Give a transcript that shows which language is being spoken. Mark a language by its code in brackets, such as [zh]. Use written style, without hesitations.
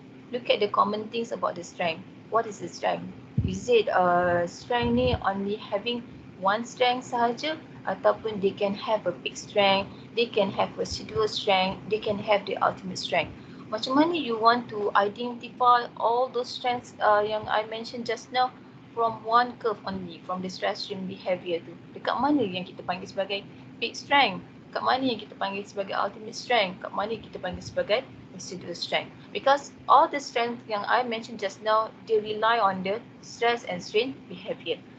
[en] Look at the common things about the strength. What is the strength? Is it strength [ms] ni [en] only having one strength [ms] sahaja, ataupun [en] they can have a peak strength, they can have residual strength, they can have the ultimate strength. [ms] Macam mana [en] you want to identify all those strengths [ms] yang [en] I mentioned just now from one curve only, from the stress strain behavior [ms] tu? Dekat mana yang kita panggil sebagai peak strength? Kat mana yang kita panggil sebagai ultimate strength? Kat mana yang kita panggil sebagai residual strength? [en] Because all the strength [ms] yang [en] I mentioned just now, they rely on the stress and strain behavior.